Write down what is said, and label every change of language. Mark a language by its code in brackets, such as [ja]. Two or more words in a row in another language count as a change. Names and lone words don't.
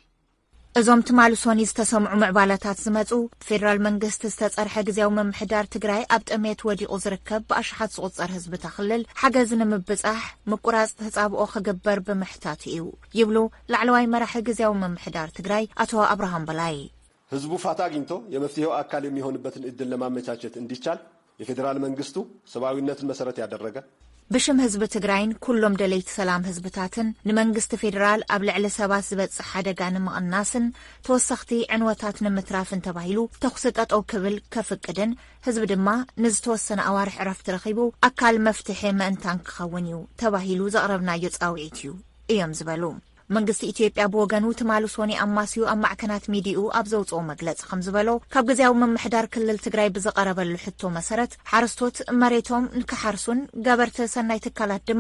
[ti] እዞም ትማልሶኒ ዝተሰምዑ ምዕባለታት ዝመጹ ፌደራል መንግስቲ ዝተጸርሐ ግዜያዊ ምምሕዳር ትግራይ ኣብ ጥሜት ወዲቑ ዝርከብ ብኣሽሓት ዝቝጸር ህዝቢ ተኽልል ሓገዝ ንምብጻሕ ምቁራጽ ተጻብኦ ክግበር ብምሕታት እዩ ይብሉ ላዕለዋይ መራሒ ግዜያዊ ምምሕዳር ትግራይ አቶ አብርሃም በላይ [am] ህዝቡ ፋታ አግኝቶ የመፍትሄው አካል የሚሆንበትን እድል ለማመቻቸት እንዲቻል የፌደራል መንግስቱ ሰብአዊነትን መሰረት ያደረገ [ti] ብሽም ህዝቢ ትግራይን ኩሎም ደለይቲ ሰላም ህዝብታትን ንመንግስቲ ፌደራል ኣብ ልዕሊ ሰባት ዝበጽሕ ሓደጋ ንምቕናስን ተወሰኽቲ ዕንወታት ንምትራፍን ተባሂሉ ተኹሲ ጠጠው ክብል ከፍቅድን ህዝቢ ድማ ንዝተወሰነ ኣዋርሕ ዕረፍቲ ረኺቡ ኣካል መፍትሒ ምእንታን ክኸውን እዩ ተባሂሉ ዘቕረብናዮ ጻውዒት እዩ እዮም ዝበሉ መንግስቲ ኢትዮጵያ በወገኑ ትማልሶኒ ኣማስዩ ኣብ ማዕከናት ሚድኡ ኣብ ዘውጽኦ መግለጽ ከም ዝበሎ ካብ ግዜያዊ ምምሕዳር ክልል ትግራይ ብዝቐረበሉ ሕቶ መሰረት ሓረስቶት መሬቶም ንክሓርሱን ገበርቲ ሰናይ ትካላት ድማ